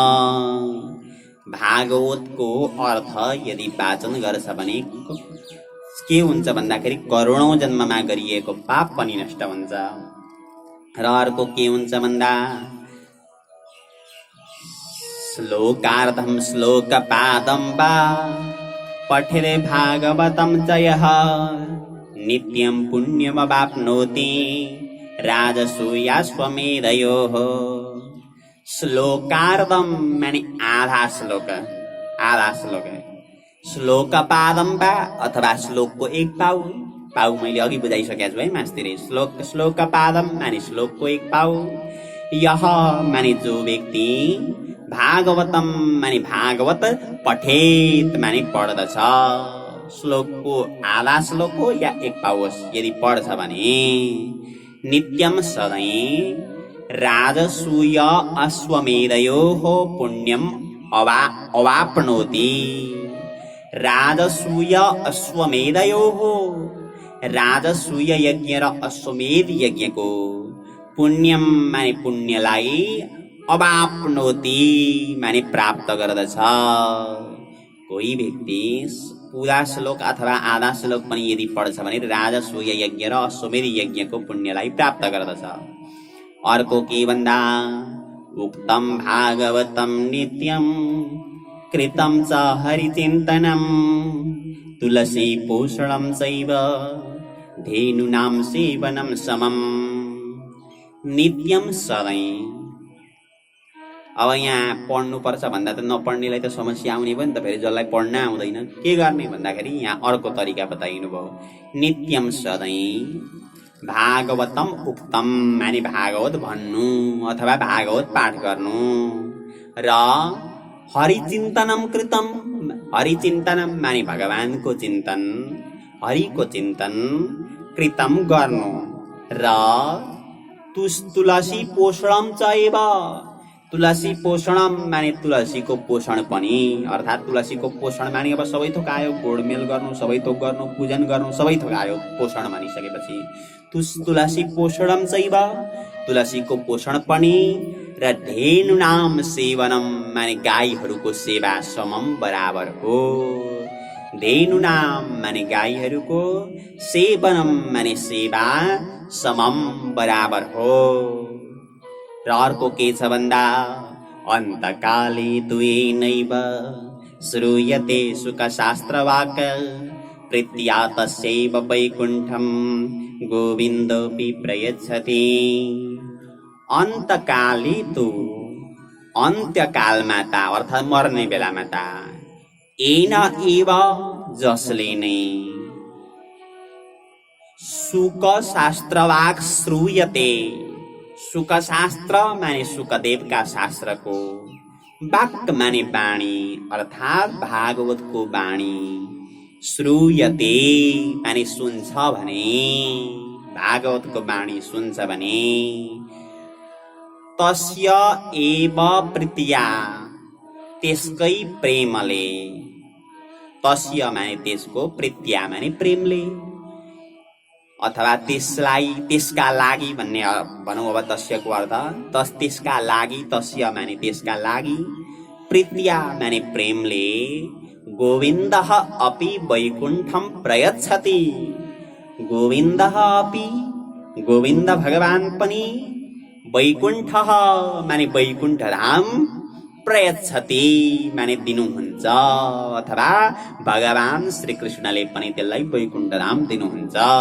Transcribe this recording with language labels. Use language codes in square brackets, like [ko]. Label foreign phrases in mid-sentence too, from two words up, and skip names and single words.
[ne] भागवतको अर्थ यदि वाचन गर्छ भने के हुन्छ भन्दाखेरि करोडौं जन्ममा गरिएको पाप पनि नष्ट हुन्छ। र अर्को के हुन्छ भन्दा, [sa] श्लोकार्धम श्लोकपादं वा पठेदे भागवतं च यः नित्यं पुण्यमवाप्नोति राजसूयाश्वमेधयोः। [ne] श्लोकार्धम माने आधा श्लोक, आधा श्लोक, श्लोकपादं वा अथवा श्लोकको 1 पाउ, पाउ मैले अघि बुझाइसकेको छु है मास्तिर। श्लोकपादम माने श्लोकको 1 पाउ, यह माने जो व्यक्ति, भागवतम माने भागवत, पठेत माने पढ्दछ, श्लोकको आधा श्लोक हो या 1 पाउ होस् यदि पढ्छ भने, नित्यम सधैँ [sa] राजसूय अश्वमेधयोः पुण्यम अवाप्नोति। राजसूय अश्वमेधयोः, [ne] राजसूय यज्ञ र अश्वमेध यज्ञको पुण्यम माने पुण्यलाई, अवाप्नोति माने प्राप्त गर्दछ। कोही व्यक्ति पूरा श्लोक अथवा आधा श्लोक पनि यदि पढ्छ भने राजसूय यज्ञ र अश्वमेध यज्ञको पुण्यलाई प्राप्त गर्दछ। अर्को के भन्दा, [sa] उक्तम भागवतम नित्यम कृतं च हरिचिन्तनम तुलसी पोषणं चैव धेनुनां सेवनं समम। [ne] नित्यम सधैँ। अब यहाँ पढ्नुपर्छ भन्दा त नपढ्नेलाई त समस्या आउने भयो नि त, फेरि जसलाई पढ्न आउँदैन के गर्ने भन्दाखेरि यहाँ अर्को तरिका बताइनु भयो। नित्यम सधैँ, [sa] भागवतम उक्तम [ne] माने भागवत भन्नु अथवा भागवत पाठ गर्नु, र हरिचिन्तनम कृतम, हरिचिन्तनम माने भगवानको चिन्तन, हरिको चिन्तन, कृतम गर्नु, र [sa] तुलसी पोषणम च एव, [ne] तुलसी पोषणम माने तुलसीको पोषण पनि, अर्थात् तुलसीको पोषण माने अब सबै थोक आयो, गोडमेल गर्नु, सबै थोक गर्नु, पूजन गर्नु, सबै थोक आयो पोषण मानिसकेपछि। [sa] तुलसी पोषणम चैव, [ne] तुलसीको पोषण पनि, र धेनुनाम सेवनम माने गाईहरूको सेवा समम बराबर हो। धेनुनाम माने गाईहरूको, सेवनम माने सेवा, समम बराबर हो। र अर्को के छ भन्दा [sa] अन्तकाले द्वेनैव श्रूयते सुखशास्त्रवाक् प्रीत्या तस्यैव वैकुण्ठं गोविन्दोऽपि प्रयच्छति। अन्तकाले तु [ne] अन्त्यकालमा त अर्थात् मर्ने बेलामा त [sa] एन एव [ne] जसले नै [sa] सुखशास्त्रवाक् श्रूयते, [ne] सुखशास्त्र माने सुखदेवका शास्त्रको, वाक् माने वाणी अर्थात् भागवतको वाणी, श्रूयते माने सुन्छ भने, भागवतको वाणी सुन्छ भने, [sa] तस्य एव प्रीत्या [ne] त्यसकै प्रेमले, तस्य माने त्यसको, प्रीत्या माने प्रेमले, अथवा त्यसलाई त्यसका लागि भन्ने भनौँ अब तस्यको अर्थ, त्यसका लागि, तस्य माने त्यसका लागि, प्रीत्या माने प्रेमले, [sa] गोविन्दः अपि वैकुण्ठं प्रयच्छति, गोविन्दः अपि [ne] गोविन्द भगवान पनि, वैकुण्ठः माने वैकुण्ठ धाम, प्रयच्छति माने दिनुहुन्छ, अथवा भगवान श्री कृष्णले पनि त्यसलाई वैकुण्ठ धाम दिनुहुन्छ।